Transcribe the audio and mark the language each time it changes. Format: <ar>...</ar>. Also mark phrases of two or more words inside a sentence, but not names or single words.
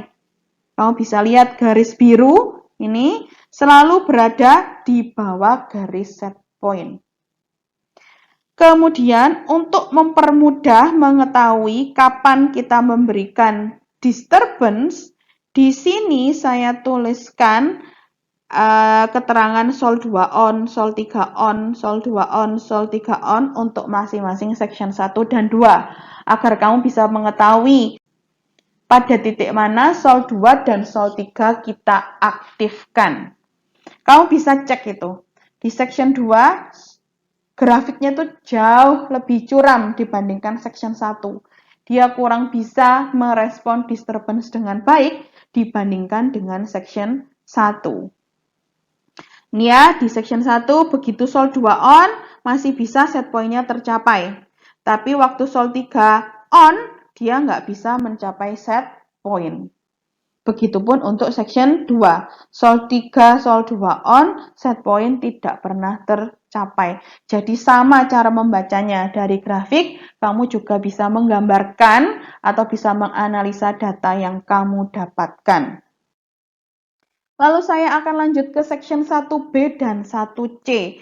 <id>Kamu bisa lihat garis biru ini selalu berada di bawah garis</id> <en>set point.</en> <id>Kemudian, untuk mempermudah mengetahui kapan kita memberikan disturbance, di sini saya tuliskan keterangan sol 2 on, sol 3 on, sol 2 on, sol 3 on untuk masing-masing section 1 dan 2 agar kamu bisa mengetahui pada titik mana sol 2 dan sol 3 kita aktifkan. Kamu bisa cek itu. Di section 2 grafiknya tuh jauh lebih curam dibandingkan section 1. Dia kurang bisa merespon disturbance dengan baik dibandingkan dengan section 1. Ini ya, di section 1 begitu sol 2 on, masih bisa</id> <en>set point-</en> <id>nya tercapai. Tapi waktu sol 3 on, dia nggak bisa mencapai</id> <en>set point.</en> <id>Begitupun untuk section 2. Sol 3, sol 2 on,</id> <en>set point</en> <id>tidak pernah tercapai. Jadi sama cara membacanya. Dari grafik, kamu juga bisa menggambarkan atau bisa menganalisa data yang kamu dapatkan. Lalu saya akan lanjut ke section 1B dan 1C.</id>